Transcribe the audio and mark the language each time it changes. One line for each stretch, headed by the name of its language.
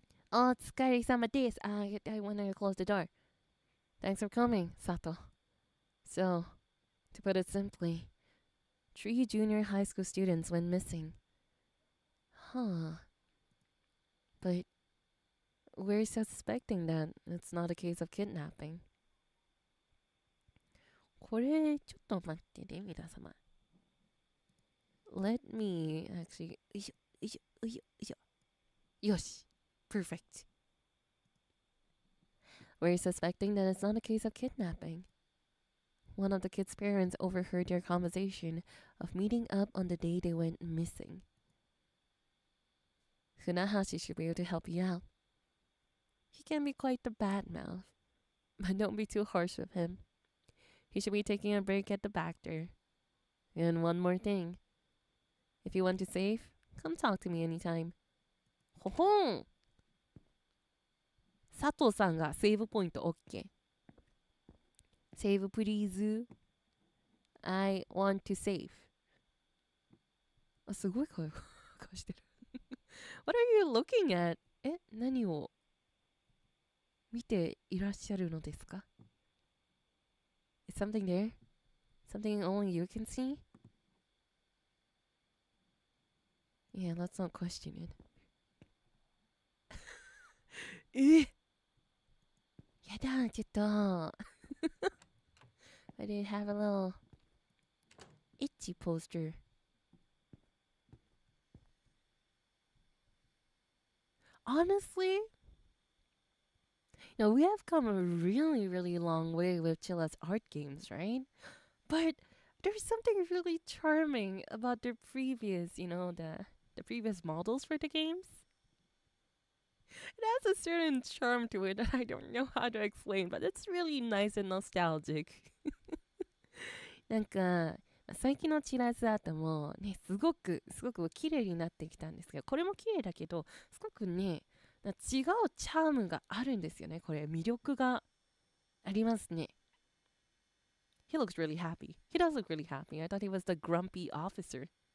English: Oh,
Japanese: お疲れ様です.
English: I want to close the door. Thanks for coming, Sato. So, to put it simply, 3 junior high school students went missing. Huh. But we're suspecting that it's not a case of kidnapping.
Japanese: これ、ちょっと待ってね、皆様。
English: Let me actually...
Japanese: よいしょ、よいしょ、よいしょ、よいしょ。よし。Perfect.
English: We're suspecting that it's not a case of kidnapping. One of the kids' parents overheard their conversation of meeting up on the day they went missing. Funahashi should be able to help you out. He can be quite the bad mouth, but don't be too harsh with him. He should be taking a break at the back there. And one more thing. If you want to save, come talk to me anytime. Ho ho!
Japanese: 佐藤さんがセーブポイント OK。
English: Save please. I want to save.
Japanese: あ、すごい声がしてる。
English: What are you looking at?
Japanese: 何を見ていらっしゃるのですか?
English: Is something there? Something only you can see? Yeah, let's not question it.
Japanese: やだ、ちょっと。
English: I did have a little itchy poster. Honestly, we have come a really, really long way with Chilla's art games, right? But there's something really charming about their previous, the previous models for the games. It has a certain charm to it that I don't know how to explain, but it's really nice and nostalgic.
Japanese: なんか、最近のチラスアートもね、すごく綺麗になってきたんですが、これも綺麗だけど、すごくね、違うチャームがあるんですよね。これ、魅力がありますね。
English: He looks really happy. He does look really happy. I thought he was the grumpy officer.